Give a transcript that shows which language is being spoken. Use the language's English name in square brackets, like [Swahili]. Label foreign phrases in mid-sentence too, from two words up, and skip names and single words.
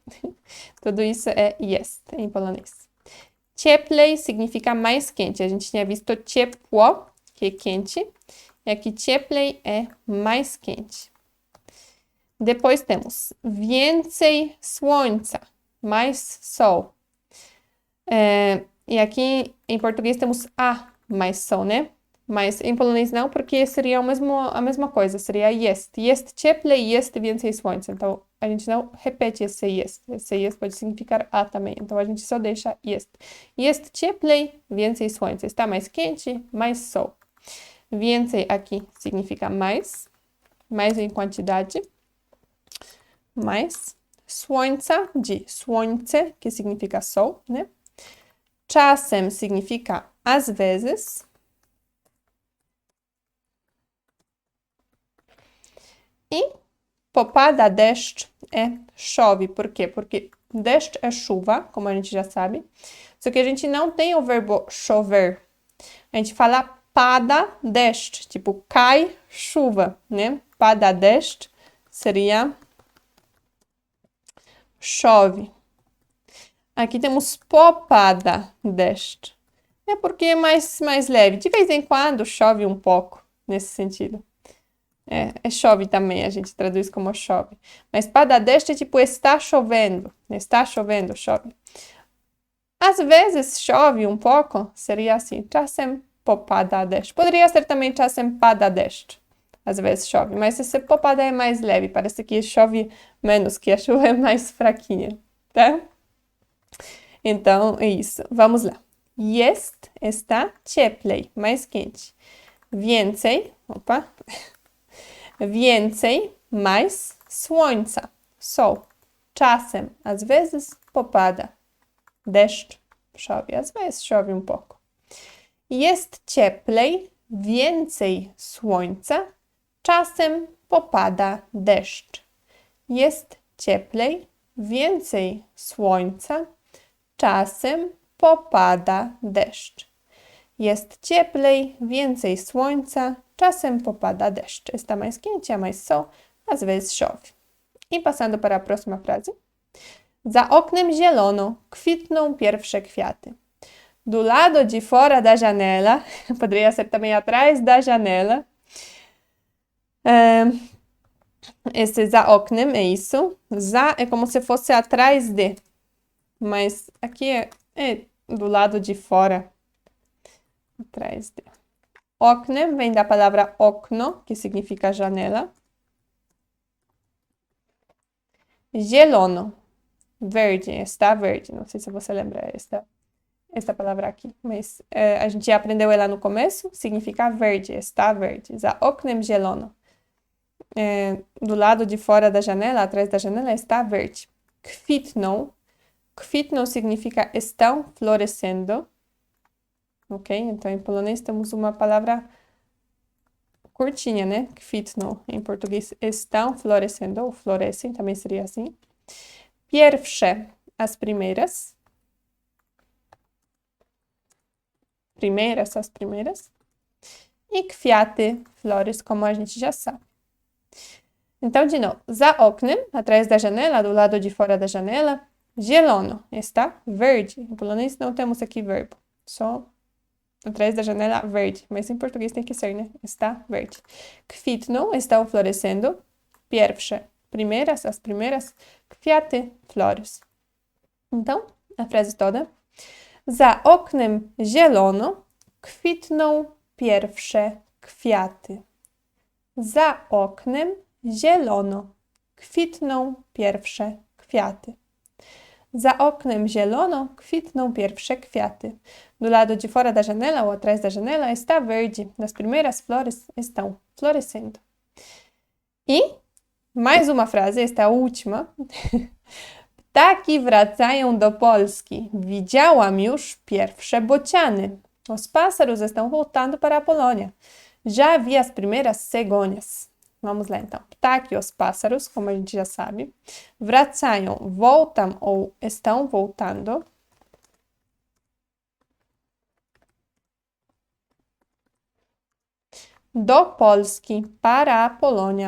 [Portuguese] Tudo isso é jest em polonês. Cieplej significa mais quente. A gente tinha visto ciepło, que é quente. E aqui cieplej é mais quente. Depois temos [Polish] więcej słońca, [Portuguese] mais sol. E aqui em português temos a mais sol, né? Mas em polonês não, porque seria a mesma coisa, seria jest. [Polish] Jest cieplej, jest więcej słońca. [Portuguese] Então, a gente não repete esse jest. Esse jest pode significar a também. Então, a gente só deixa jest. [Polish] Jest cieplej, więcej słońca. [Portuguese] Está mais quente, mais sol. Więcej aqui significa mais. Mais em quantidade. Mais. Słońca, de słońce, que significa sol, né? Czasem significa às vezes. E [Polish] popada deszcz [Portuguese] é chove. Por quê? Porque deszcz é chuva, como a gente já sabe. Só que a gente não tem o verbo chover. A gente fala [Polish] pada deszcz, [Portuguese] tipo cai chuva, né? [Polish] Pada deszcz [Portuguese] seria chove. Aqui temos [Polish] popada deszcz. [Portuguese] É porque é mais leve. De vez em quando chove um pouco, nesse sentido. Chove também, a gente traduz como chove. Mas [Polish] pada deszcz [Portuguese] é tipo está chovendo. Está chovendo, chove. Às vezes chove um pouco, seria assim, [Polish] czasem popada deszcz. [Portuguese] Poderia ser também [Polish] czasem pada deszcz. [Portuguese] Às vezes chove, mas esse popada é mais leve, parece que chove menos, que a chuva é mais fraquinha, tá? Então, é isso. Vamos lá. Jest, está cieplej, mais quente. [Polish] Więcej, więcej, [Portuguese] mais słońca, sol. Czasem, às vezes, popada. Deszcz, chove, às vezes chove um pouco. [Polish] Jest cieplej, więcej słońca, czasem popada deszcz. Jest cieplej, więcej słońca, czasem popada deszcz. Jest cieplej, więcej słońca, czasem popada deszcz. [Portuguese] Está mais quente, há mais sol, às vezes chove. E passando para a próxima frase. [Polish] Za oknem zielono, kwitną pierwsze kwiaty. [Portuguese] Do lado de fora da janela, poderia ser também atrás da janela. Esse [Polish] za oknem [Portuguese] é isso. Za é como se fosse atrás de. Mas aqui é do lado de fora. Atrás de. Oknem vem da palavra okno, que significa janela. Zielono. Verde, está verde. Não sei se você lembra esta palavra aqui, mas a gente já aprendeu ela no começo. Significa verde, está verde. [Polish] Za oknem zielono. [Portuguese] Do lado de fora da janela, atrás da janela, está verde. Kwitną. Kwitną significa estão florescendo. Ok? Então, em polonês temos uma palavra curtinha, né? Kwitną. Em português, estão florescendo, ou florescem, também seria assim. Pierwsze, as primeiras. As primeiras. E kwiaty, flores, como a gente já sabe. Então, de novo, [Polish] za oknem, [Portuguese] atrás da janela, do lado de fora da janela, zielono, está verde. Em polonês não temos aqui verbo, só atrás da janela, verde. Mas em português tem que ser, né? Está verde. Kwitną, estão florescendo. Pierwsze, as primeiras. Kwiaty, flores. Então, a frase toda. [Polish] Za oknem zielono, kwitną pierwsze kwiaty. Za oknem zielono, kwitną pierwsze kwiaty. Za oknem zielono, kwitną pierwsze kwiaty. [Portuguese] Do lado de fora da janela ou atrás da janela está verde. As primeiras flores estão florescendo. E mais uma frase, esta é a última. [Polish] Ptaki wracają do Polski. Widziałam już pierwsze bociany. [Portuguese] Os pássaros estão voltando para a Polônia. Já vi as primeiras cegonhas. Vamos lá então. Ptaki, os pássaros, como a gente já sabe. Wracają, voltam ou estão voltando. [Polish] Do Polski, [Portuguese] para a Polônia.